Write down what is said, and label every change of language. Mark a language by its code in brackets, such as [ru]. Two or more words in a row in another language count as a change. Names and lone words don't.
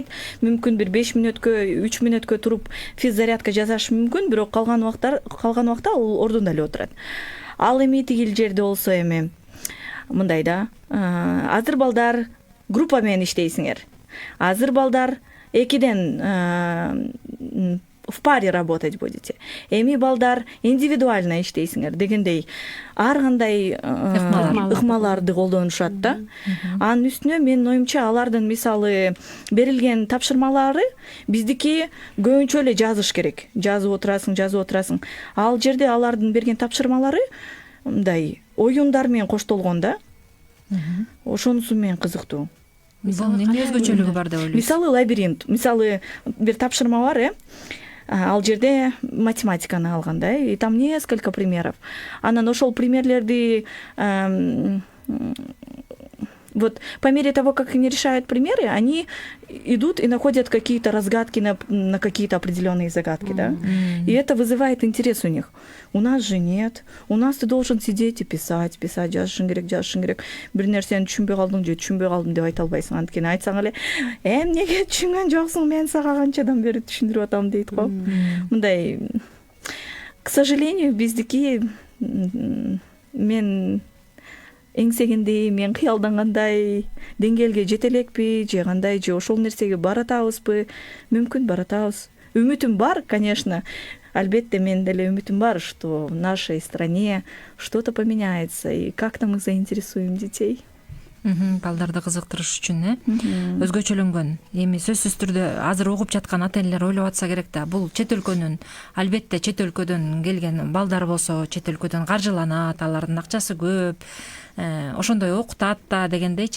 [ky] Мүмкүн бир 5 мүнөткө, 3 мүнөткө туруп физзарядка жасашы мүмкүн, бирок калган убакта ал ордунда эле отурат. Ал эми тигил жерде болсо эми мындай да, азыр балдар группа менен иштейсиңер. Азыр балдар экиден [ru] в паре работать будете. [ky] Эми балдар индивидуально иштейсиңер дегендей ар кандай ыкмаларды колдонушат да. Анын үстүнө менин оюмча алардын мисалы берилген тапшырмалары биздики көбүнчө эле жазыш керек. Жазып отурасың. Ал жерде алардын берген тапшырмалары мындай оюндар менен коштолгон да. Ошонусу менен кызыктуу. Бул эмне өзгөчөлүгү бар деп ойлойсуз? Мисалы лабиринт, мисалы бир тапшырма бар, ал жерде математиканы алган да, [ru] и там несколько примеров. [ky] Анан ошол примерлерди [ru] вот по мере того, как они решают примеры, они идут и находят какие-то разгадки на какие-то определенные загадки, да. И это вызывает интерес у них. У нас же нет. У нас ты должен сидеть и писать, [ky] жазышың керек. Бир нерсени түшүнбөй калдым деп айта албайсың. Анткени айтсаң эле, эмнеге түшүнгөн жоксуң, мен сага канчадан бери түшүндүрүп атам дейт го. Мындай, [ru] к сожалению, [ky] биздики мен эңсегендей, мен кыялдангандай деңгээлге жете элекпи, же кандай, же ошол нерсеге баратабызбы? Мүмкүн баратабыз. Үмүтүм бар, конечно. Албетте, мен деле үмүтүм бар, [ru] что в нашей стране что-то поменяется, и как-то мы заинтересуем детей. [ky] Балдарды кызыктырыш үчүн өзгөчөлөнгөн. Эми сөзсүз түрдө азыр угуп жаткан ата энелер ойлоп атса керек да, бул чет өлкөнүн, албетте чет өлкөдөн келген балдар болсо, чет өлкөдөн каржыланат, алардын акчасы көп, ошондой окутат да дегендейчи.